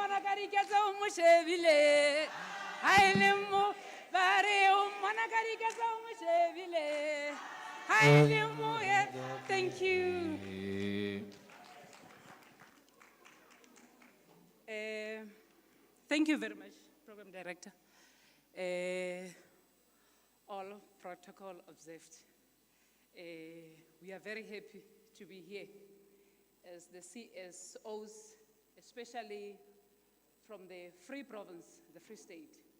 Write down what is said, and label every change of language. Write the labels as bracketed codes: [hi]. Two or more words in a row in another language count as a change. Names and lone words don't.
[st] ka diketso o mo shebile. Ha e le mo ba re o mmona ka diketso o mo shebile. Ha e le mo [en] thank you. Thank you very much, Program Director. All protocol observed. We are very happy to be here as the CSOs, especially from the Free Province, the Free State.